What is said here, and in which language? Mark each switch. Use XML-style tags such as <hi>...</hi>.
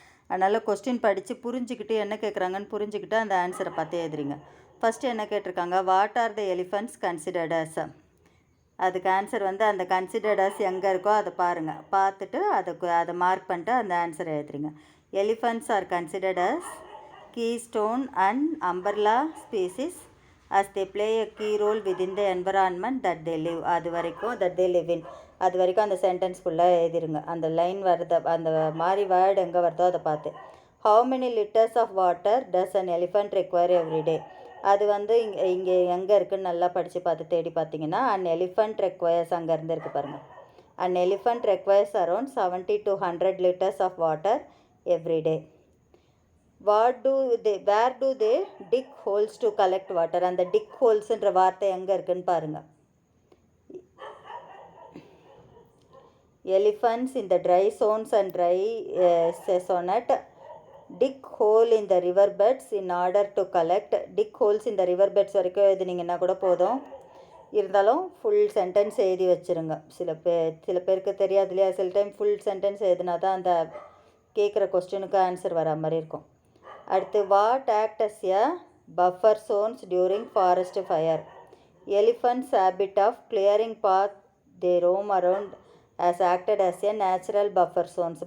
<ta>அதனால் கொஸ்டின் படித்து புரிஞ்சுக்கிட்டு என்ன கேட்குறாங்கன்னு புரிஞ்சுக்கிட்டு அந்த ஆன்சரை பார்த்து எழுதுறீங்க. ஃபஸ்ட்டு என்ன கேட்டிருக்காங்க,</ta> <en>What are the elephants considered as.</en> <ta>அதுக்கு ஆன்சர் வந்து அந்த கன்சிடர்டஸ் எங்கே இருக்கோ அதை பாருங்கள், பார்த்துட்டு அதை மார்க் பண்ணிட்டு அந்த ஆன்சர் எழுதுறீங்க.</ta> <en>Elephants are considered as keystone and umbrella species as they play a key role within the environment that they live.</en> <ta>அது வரைக்கும்</ta> <en>that they live in,</en> <ta>அது வரைக்கும் அந்த சென்டென்ஸ் ஃபுல்லாக எழுதிருங்க. அந்த லைன் வருது, அந்த மாதிரி வேர்டு எங்கே வருதோ அதை பார்த்து.</ta> <en>how many liters of water does an elephant require every day?</en> <ta>அது வந்து இங்கே எங்கே இருக்குதுன்னு நல்லா படித்து பார்த்து தேடி பார்த்தீங்கன்னா</ta> <en>an elephant requires</en> <ta>அங்கே இருந்து இருக்குது பாருங்கள்.</ta> <en>an elephant requires around 70 to 100 liters of water every day. where do they dig holes to collect water?</en> <ta>அந்த</ta> <en>dig holes</en> <ta>ன்ற வார்த்தை எங்கே இருக்குன்னு பாருங்கள்.</ta> <en>elephants in the dry zones and dry seasonat dig hole in the river beds in order to collect. dig holes in the river beds</en> <ta>வரைக்கும் எழுதுனீங்கன்னா கூட போதும். இருந்தாலும் ஃபுல் சென்டென்ஸ் எழுதி வச்சுருங்க. சில பேருக்கு தெரியாது இல்லையா, சில டைம் ஃபுல் சென்டென்ஸ் எழுதுனா தான் அந்த கேட்குற கொஸ்டினுக்கு ஆன்சர் வர மாதிரி இருக்கும். அடுத்து</ta> <en>What act as a buffer zones during forest fire? Elephants habit of clearing path they roam around has acted as a natural buffer zones.</en>